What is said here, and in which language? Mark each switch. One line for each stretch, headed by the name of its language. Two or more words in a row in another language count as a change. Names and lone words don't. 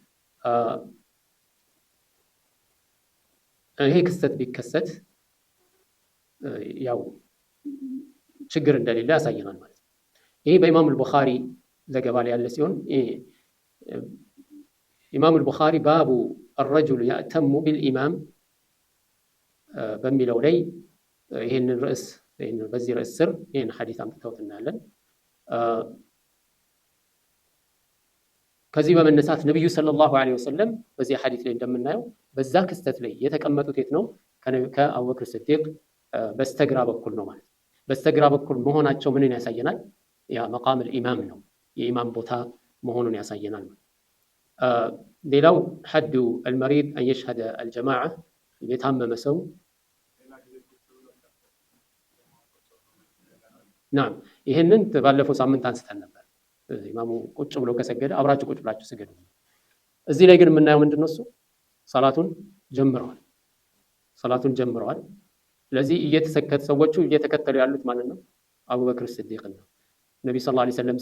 Amharic: ይሄ ክስተት ቢከሰት ያው ችግር እንደሌለ ያሳየናል ማለት ነው። ይሄ በኢማም አልቡኻሪ ዘገባ ላይ ያለ ሲሆን ኢማም አልቡኻሪ ባቡ
Arabic: الرجل يأتم بالإمام
Amharic: በሚለው ላይ ይሄንን ርዕስ በዚህ ርዕስ ስር ይሄን ሐዲስ አምጥተውት እናያለን። ከዚህ በመነሳት ነብዩ
Arabic: صلى الله عليه وسلم
Amharic: በዚህ ሐዲስ ላይ እንደምናየው በዛ ክስተት ላይ የተቀመጡት የት ነው? ከአቡበክር ስዲቅ በስተግራ በኩል ነው ማለት ነው። በስተግራ በኩል መሆናቸው ምንን ያሳየናል? ያ
Arabic: مقام الإمام
Amharic: ነው፣ የኢማም ቦታ መሆኑን ያሳየናል። ሌላው
Arabic: حد المريض أن يشهد الجماعة
Amharic: የታመመ ሰው ናም ይሄንን ባለፈው ሳምንት አንስተን ነበር። ኢማሙ ቁጭ ብሎ ከሰገደ አብራችሁ ቁጭ ብላችሁ ስገዱ። እዚህ ላይ ግን የምናየው ምንድነው? እሱ ሰላቱን ጀምረዋል። ስለዚህ ሰዎቹ እየተከተሉ ያሉት ማለት ነው አቡበክር ስዲቅ ነው። ነብዩ
Arabic: صلى الله عليه وسلم